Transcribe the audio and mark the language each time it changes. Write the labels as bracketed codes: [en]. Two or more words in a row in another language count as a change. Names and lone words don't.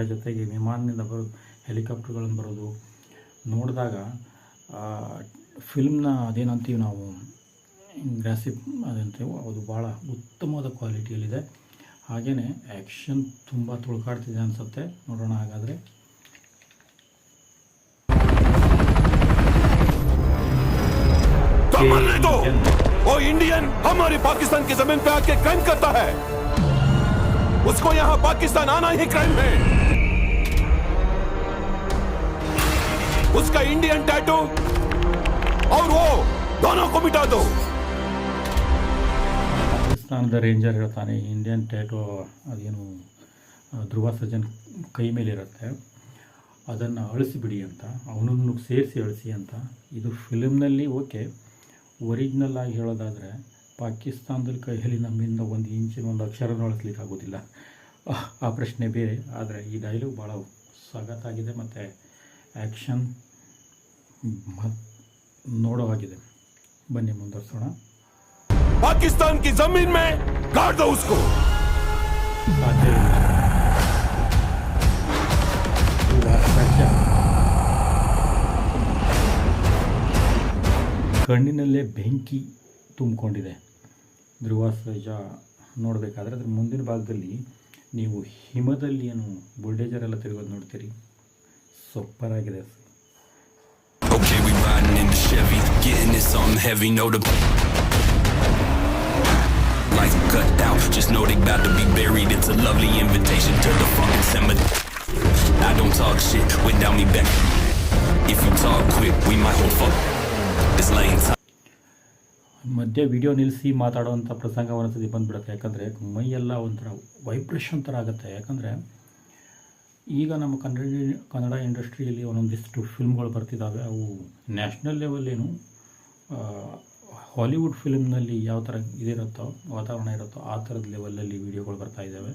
[kn] ಜೊತೆಗೆ ವಿಮಾನದಿಂದ ಬರೋದು, ಹೆಲಿಕಾಪ್ಟರ್ಗಳನ್ನು ಬರೋದು ನೋಡಿದಾಗ ಫಿಲ್ಮ್ನ ಅದೇನಂತೀವಿ ನಾವು ಗ್ರಾಸಿಪ್ ಅದಂತೇವೆ, ಅದು ಭಾಳ ಉತ್ತಮವಾದ ಕ್ವಾಲಿಟಿಯಲ್ಲಿದೆ. ಹಾಗೆಯೇ ಆ್ಯಕ್ಷನ್ ತುಂಬ ತುಳ್ಕಾಡ್ತಿದೆ ಅನಿಸುತ್ತೆ. ನೋಡೋಣ ಹಾಗಾದರೆ. [hi] वो इंडियन हमारी पाकिस्तान की जमीन पे आके क्राइम करता है, उसको यहाँ पाकिस्तान आना ही क्राइम है. उसका [en] Indian tattoo [hi] और वो दोनों को मिटा दो. [kn] ಪಾಕಿಸ್ತಾನದ ರೇಂಜರ್ ಹೇಳ್ತಾನೆ, [en] Indian tattoo [kn] ಅದೇನು ಧ್ರುವ ಸರ್ಜನ್ ಕೈ ಮೇಲಿರುತ್ತೆ, ಅದನ್ನು ಅಳಿಸಿಬಿಡಿ ಅಂತ, ಅವನನ್ನು ಸೇರಿಸಿ ಅಳಿಸಿ ಅಂತ. ಇದು ಫಿಲ್ಮ್ನಲ್ಲಿ ಓಕೆ, ಒರಿಜಿನಲ್ ಆಗಿ ಹೇಳೋದಾದರೆ ಪಾಕಿಸ್ತಾನದಲ್ಲಿ ಕೈಯಲ್ಲಿ ನಮ್ಮಿಂದ 1 ಇಂಚಿನ 1 ಅಕ್ಷರನೂ ಅಳಿಸ್ಲಿಕ್ಕೆ ಆಗೋದಿಲ್ಲ. ಆ ಪ್ರಶ್ನೆ ಬೇರೆ. ಆದರೆ ಈ ಡೈಲಾಗ್ ಭಾಳ ಸಖತ್ತಾಗಿದೆ ಮತ್ತು ಆ್ಯಕ್ಷನ್ ನೋಡೋವಾಗಿದೆ. ಬನ್ನಿ ಮುಂದುವರ್ಸೋಣ. [hi] पाकिस्तान की जमीन में गाड़ दो उसको. [kn] ಕಣ್ಣಿನಲ್ಲೇ ಬೆಂಕಿ ತುಂಬಿಕೊಂಡಿದೆ ಧ್ರುವ ಸರ್ಜಾ ನೋಡಬೇಕಾದ್ರೆ. ಅದ್ರ ಮುಂದಿನ ಭಾಗದಲ್ಲಿ ನೀವು ಹಿಮದಲ್ಲಿ ಏನು ಬುಲ್ಡೇಜರ್ ಎಲ್ಲ ತಿರುಗೋದು ನೋಡ್ತೀರಿ. ಸೂಪರ್ ಆಗಿದೆ. [en] Okay, we riding in the Chevy, getting it something heavy, know the lights cut out, just know they about to be buried. It's a lovely invitation to the fucking cemetery. I don't talk shit without me back. If you talk quick, we might hold fuck this lane time. [kn] ಮಧ್ಯೆ ವಿಡಿಯೋ ನಿಲ್ಲಿಸಿ ಮಾತಾಡೋವಂಥ ಪ್ರಸಂಗ ಒಂದ್ಸತಿ ಬಂದುಬಿಡುತ್ತೆ. ಯಾಕಂದರೆ ಮೈಯೆಲ್ಲ ಒಂಥರ ವೈಬ್ರೇಷನ್ ಥರ ಆಗುತ್ತೆ. ಯಾಕಂದರೆ ಈಗ ನಮ್ಮ ಕನ್ನಡ ಇಂಡಸ್ಟ್ರಿಯಲ್ಲಿ ಒಂದೊಂದಿಷ್ಟು ಫಿಲ್ಮ್ಗಳು ಬರ್ತಿದ್ದಾವೆ. ಅವು [en] national level [kn] ಹಾಲಿವುಡ್ ಫಿಲ್ಮ್ನಲ್ಲಿ ಯಾವ ಥರ ಇದಿರುತ್ತೋ, ವಾತಾವರಣ ಇರುತ್ತೋ ಆ ಥರದ ಲೆವೆಲಲ್ಲಿ ವೀಡಿಯೋಗಳು ಬರ್ತಾಯಿದ್ದಾವೆ.